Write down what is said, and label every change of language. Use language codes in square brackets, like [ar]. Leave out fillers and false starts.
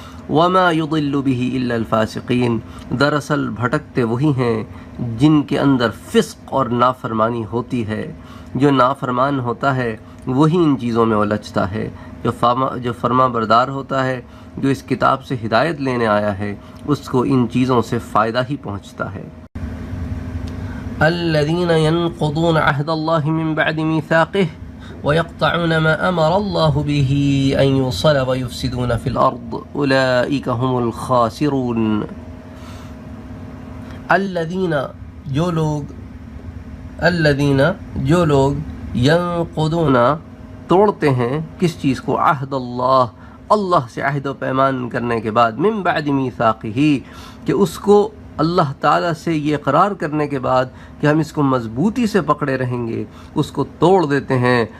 [ar] وما يضل به الا الفاسقین، [ur] دراصل بھٹکتے وہی ہیں جن کے اندر فسق اور نافرمانی ہوتی ہے. جو نافرمان ہوتا ہے وہی ان چیزوں میں الجھتا ہے. جو فرما بردار ہوتا ہے، جو اس کتاب سے ہدایت لینے آیا ہے، اس کو ان چیزوں سے فائدہ ہی پہنچتا ہے. [ar] الذين ينقضون عهد الله من بعد ميثاقه ويقطعون ما أمر الله به أن يوصل ويفسدون في الأرض أولئك هم الخاسرون. الذين، [ur] جو لوگ [ar] ينقضون، [ur] توڑتے ہیں کس چیز کو، عہد اللہ سے عہد و پیمان کرنے کے بعد، [ar] من بعد میثاقہ، [ur] کہ اس کو اللہ تعالیٰ سے یہ اقرار کرنے کے بعد کہ ہم اس کو مضبوطی سے پکڑے رہیں گے، اس کو توڑ دیتے ہیں.